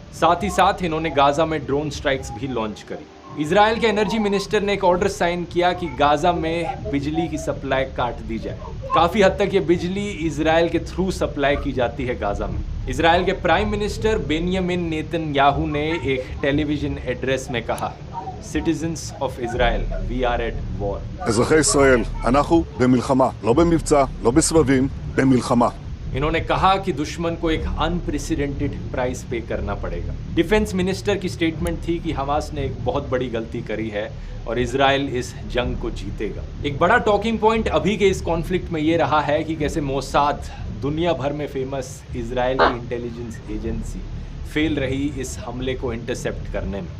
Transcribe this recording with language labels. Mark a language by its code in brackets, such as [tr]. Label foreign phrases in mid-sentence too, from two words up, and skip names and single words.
[hi] साथ ही साथ इन्होंने गाजा में [en] drone strikes [hi] भी लॉन्च करी। इजराइल के [en] energy minister [hi] ने एक [en] order sign [hi] किया कि गाजा में बिजली की सप्लाई काट दी जाए। काफ़ी हद तक ये बिजली इजराइल के [en] through supply [hi] की जाती है गाजा में। इजराइल के [en] prime minister [hi] बेनियामिन नेतन्याहू ने एक [en] television address [hi] में कहा, [en] Citizens of Israel, we are at war. [he] אזרחי ישראל, אנחנו במלחמה, לא במבצע, לא בסבבים, במלחמה. [hi] इन्होंने कहा कि दुश्मन को एक [en] unprecedented price [hi] पे करना पड़ेगा। [en] defence minister [hi] की स्टेटमेंट थी कि हमास ने एक बहुत बड़ी गलती करी है और इजराइल इस जंग को जीतेगा। एक बड़ा [en] talking point [hi] अभी के इस कॉन्फ्लिक्ट में ये रहा है कि कैसे मोसाद, दुनिया भर में [en] famous Israeli intelligence agency, [hi] फेल रही इस हमले को इंटरसेप्ट करने में।